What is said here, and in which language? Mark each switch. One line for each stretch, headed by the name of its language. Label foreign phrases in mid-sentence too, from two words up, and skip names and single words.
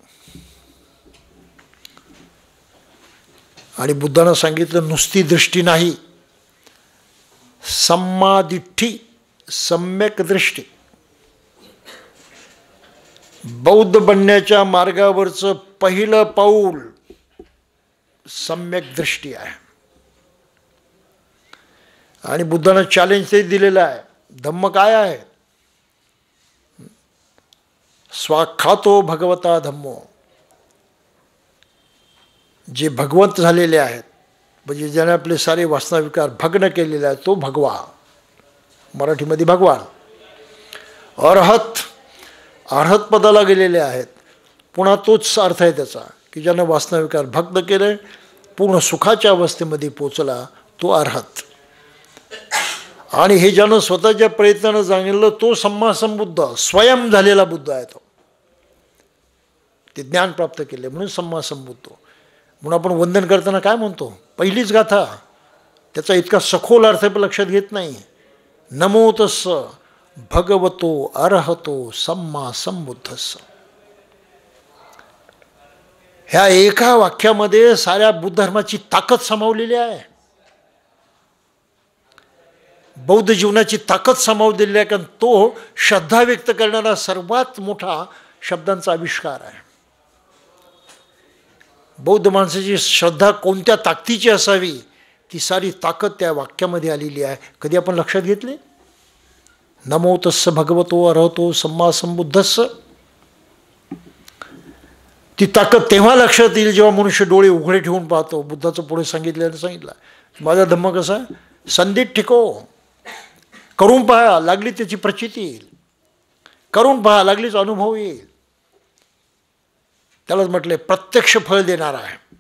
Marathi: आणि बुद्धानं सांगितलं नुसती दृष्टी नाही, सम्मादिठ्ठी, सम्यक दृष्टी. बौद्ध बनण्याच्या मार्गावरचं पहिलं पाऊल सम्यक दृष्टी आहे. आणि बुद्धानं चॅलेंज ते दिलेलं आहे. धम्म काय आहे?
Pali: स्वाख्यातो भगवता धम्मो.
Marathi: जे भगवंत झालेले आहेत, म्हणजे ज्याने आपले सारे वासनाविकार भग्न केलेले आहेत, तो भगवा, मराठीमध्ये भगवान. अरहत, अर्हत पदाला गेलेले आहेत. पुन्हा तोच अर्थ आहे त्याचा की ज्यानं वासनाविकार भग्न केले, पूर्ण सुखाच्या अवस्थेमध्ये पोचला, तो अर्हत. आणि हे ज्यानं स्वतःच्या प्रयत्नानं जाणलं, तो सम्मासंबुद्ध, स्वयं झालेला बुद्ध आहे. तो ते ज्ञान प्राप्त केले म्हणून सम्मासंबुद्ध. म्हणून आपण वंदन करताना काय म्हणतो? पहिलीच गाथा, त्याचा इतका सखोल अर्थ लक्षात घेत नाही.
Pali: नमो तस्स भगवतो अर्हतो सम्मा संबुद्धस्स.
Marathi: ह्या एका वाक्यामध्ये साऱ्या बुद्ध धर्माची ताकद सामावलेली आहे, बौद्ध जीवनाची ताकद सामावलेली आहे. कारण तो श्रद्धा व्यक्त करणारा सर्वात मोठा शब्दांचा आविष्कार आहे. बौद्ध माणसाची श्रद्धा कोणत्या ताकदीची असावी, ती सारी ताकद त्या वाक्यामध्ये आलेली आहे. कधी आपण लक्षात घेतले?
Pali: नमो तस्स भगवतो अर्हतो सम्मा संबुद्धस्स.
Marathi: ती ताकद तेव्हा लक्षात येईल जेव्हा मनुष्य डोळे उघडे ठेवून पाहतो. बुद्धाचं पुढे सांगितलं माझा धम्म कसा?
Pali: संधीत ठिको.
Marathi: करून पहा, लागली त्याची प्रचिती येईल. करून पहा, लागलीच अनुभव येईल. त्यालाच म्हटले प्रत्यक्ष फळ देणार आहे.